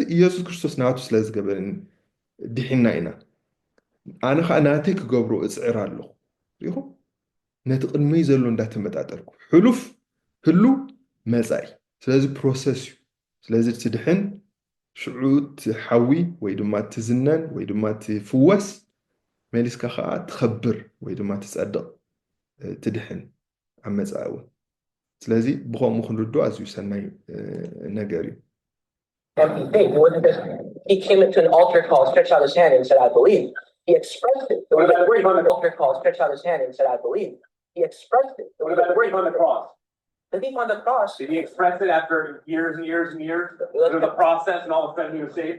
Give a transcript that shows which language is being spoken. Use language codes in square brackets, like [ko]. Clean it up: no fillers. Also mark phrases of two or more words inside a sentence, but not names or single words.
[ti] ኢየሱስ ክርስቶስ ናቱ ስለ ዝገበረኒ ድሒና ኢና ኣነ ከዓ ናተይ ክገብሮ እፅዕር ኣለኹ ሪኢኹም ነቲ ቅድመይ ዘሎ እንዳተመጣጠርኩ ሕሉፍ ህሉ መፃኢ ስለዚ ፕሮሰስ እዩ ስለዚ ትድሕን ሽዑ ትሓዊ ወይ ድማ ትዝነን ወይ ድማ ትፍወስ መሊስካ ከዓ ትኸብር ወይ ድማ ትፀድቕ ትድሕን ኣብ መፃኢ እውን ስለዚ ብከምኡ ክንርድኦ ኣዝዩ ሰናይ ነገር እዩ [en] empty faith. It wasn't just he came into an altar call, stretched out his hand and said, I believe. He expressed it. What about the word on the altar call, stretched out his hand and said, I believe. He expressed it. What about the word on the cross? The thief on the cross. Did he express it after years and years and years? There was a process and all of a sudden he was saved?